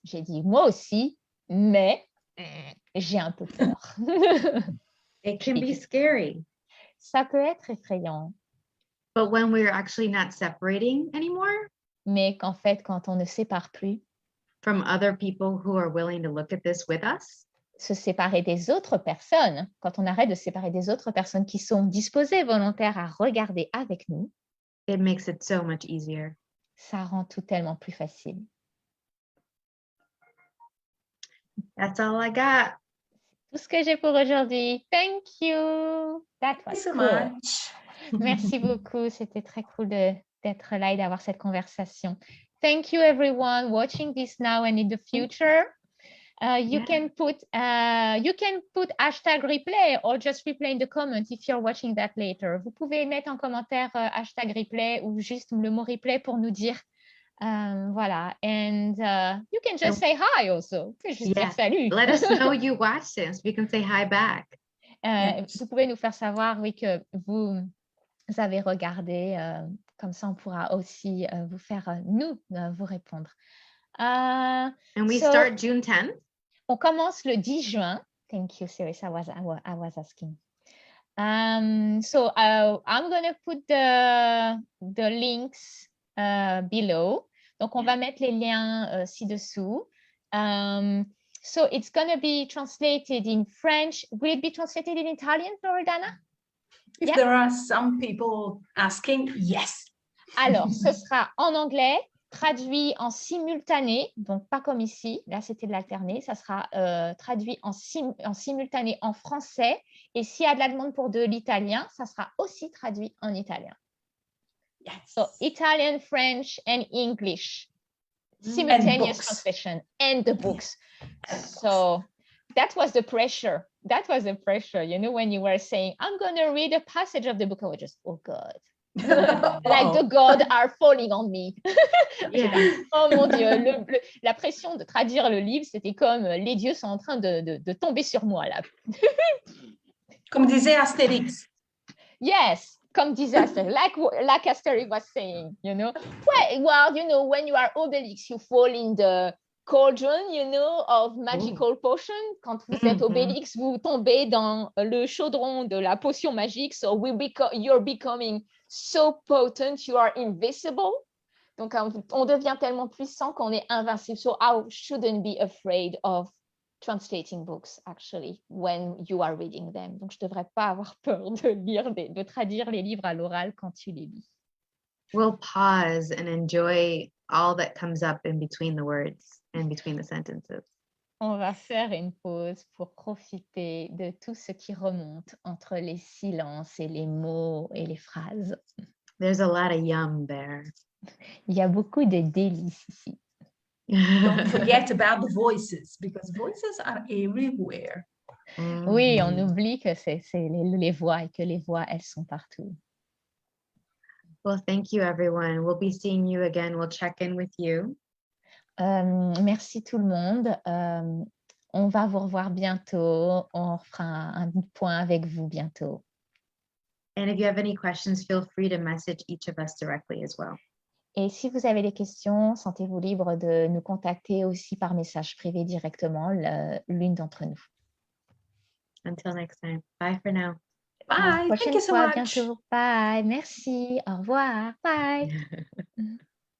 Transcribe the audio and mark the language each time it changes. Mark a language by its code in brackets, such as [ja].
[fr] J'ai dit moi aussi, mais j'ai un peu peur. [en] It can be scary. [fr] Ça peut être effrayant. [en] But when we're actually not separating anymore [fr] Mais qu'en fait, quand on ne sépare plus, [en] from other people who are willing to look at this with us, [fr] se séparer des autres personnes, quand on arrête de se séparer des autres personnes qui sont disposées, volontaires à regarder avec nous, [en] it makes it so much easier. [fr] ça rend tout tellement plus facile. [en] That's all I got. [fr] Tout ce que j'ai pour aujourd'hui. [en] Thank you. That was Thanks so cool. [fr] Merci beaucoup. C'était très cool d'être là et d'avoir cette conversation. [en] Thank you everyone watching this now and in the future. You can put hashtag replay or just replay in the comment if you're watching that later. [fr] Vous pouvez mettre en commentaire hashtag replay ou juste le mot replay pour nous dire voilà. [en] And you can just say hi also. [fr] Vous pouvez juste dire salut. [en] Let us know you watched this. We can say hi back. [fr] Vous pouvez nous faire savoir, oui, que vous avez regardé. Comme ça, on pourra aussi vous faire, vous répondre. [en] And we start June 10th. [fr] On commence le 10 juin. [en] Thank you, Siris. I was asking. So I'm going to put the links below. [fr] Donc, on va mettre les liens ci-dessous. [en] So it's going to be translated in French. Will it be translated in Italian, Loredana? If there are some people asking, yes. [fr] Alors, ce sera en anglais, traduit en simultané, donc pas comme ici, là c'était de l'alterné, ça sera traduit en simultané en français, et s'il y a de la demande pour de l'italien, ça sera aussi traduit en italien. [en] Yes. So, Italian, French, and English. Simultaneous translation, and the books. So, that was the pressure. That was the pressure, you know, when you were saying, I'm going to read a passage of the book, I was just, oh God. Like the gods are falling on me. [fr] Oh mon Dieu, la pression de traduire le livre, c'était comme les dieux sont en train de tomber sur moi là. Comme disait Astérix. [en] Yes, [fr] comme disait Astérix, [en] like Astérix was saying, you know. Well, you know, when you are Obélix, you fall in the cauldron, you know, of magical potion. [fr] Quand vous êtes Obélix, vous tombez dans le chaudron de la potion magique. [en] So you're becoming so potent, you are invisible. [fr] Donc, on devient tellement puissant qu'on est invincible. [en] So I shouldn't be afraid of translating books, actually, when you are reading them. [fr] Donc, je ne devrais pas avoir peur de traduire les livres à l'oral quand tu les lis. [en] We'll pause and enjoy all that comes up in between the words and between the sentences. [fr] On va faire une pause pour profiter de tout ce qui remonte entre les silences et les mots et les phrases. [en] There's a lot of yum there. [fr] Il y a beaucoup de délices ici. [en] Don't forget about the voices, because voices are everywhere. [fr] Oui, on oublie que c'est les voix et que les voix, elles sont partout. [en] Well, thank you, everyone. We'll be seeing you again. We'll check in with you. [fr] Merci tout le monde. On va vous revoir bientôt. On fera un point avec vous bientôt. [en] And if you have any questions, feel free to message each of us directly as well. [fr] Et si vous avez des questions, sentez-vous libre de nous contacter aussi par message privé directement, l'une d'entre nous. [en] Until next time. Bye for now. Bye. Thank you so much. [fr] Bientôt. [en] Bye. [fr] Merci. Au revoir. Bye.